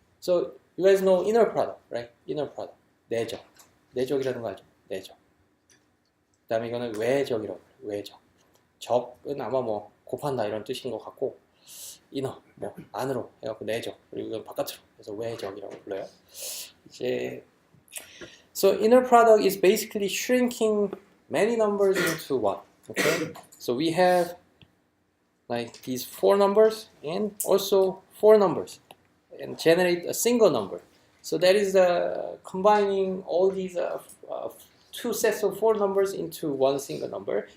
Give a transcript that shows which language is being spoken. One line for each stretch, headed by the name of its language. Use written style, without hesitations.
English: So you guys know inner product, right? Inner product.
Korean: 내적. 내적이라는 거 알죠? 내적. 그 다음에 이거는 외적이라고 해요. 외적. 적은 아마 뭐 곱한다 이런 뜻인 것 같고, inner, 뭐 안으로 해갖고 내적, 그리고 이건 바깥으로 그래서 외적이라고 불러요.
English: 이제 so inner product is basically shrinking many numbers into one. Okay, so we have like these 4 numbers and also 4 numbers, and generate a single number. So that is combining all these 2 sets of 4 numbers into one single number.